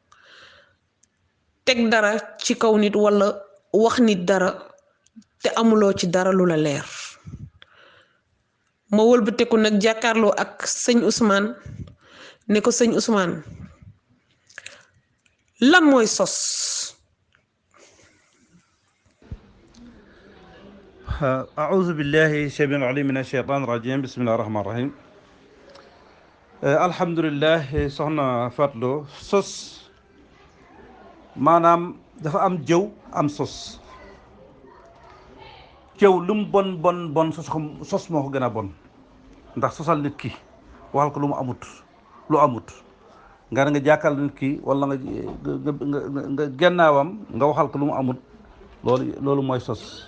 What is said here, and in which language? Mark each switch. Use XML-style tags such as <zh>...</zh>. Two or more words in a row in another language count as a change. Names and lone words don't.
<wo>teg dara ci kaw nit walla wax nit dara te amuloo ci dara lu la leer ma wëlbateku nag jàkkaarloo ak sëñ Ousmane ne ko sëñ Ousmane lan mooy sos.</wo> <ar>أعوذ بالله السميع العليم من الشيطان الرجيم بسم الله الرحمن الرحيم الحمد لله</ar> <wo>soxna Fatlo sos maanaam dafa am jëw am sos jëw lu mu bon sos moo ko gën a bon ndax sosal nit ki waxal ko lu amut nga jàkkal nit ki wala nga gennaawam nga waxal ko lu mu amul loolu mooy sos.</wo>